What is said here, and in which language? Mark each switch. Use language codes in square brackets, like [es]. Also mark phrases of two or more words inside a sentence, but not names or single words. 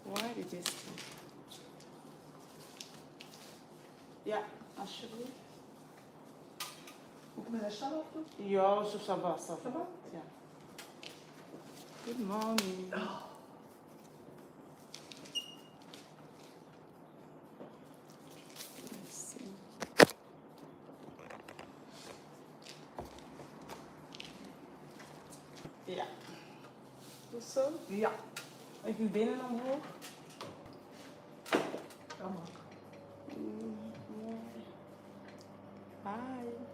[nl] het is. Ja, alsjeblieft. Moet ik met een stal afdoen? Ja, zo [fr] ça va, ça va. Ça va? [nl] Ja. [en] Good morning. Let's see. [nl] Ja. Goed zo? Ja. Even je benen omhoog. Kan ook. Mooi. Hi.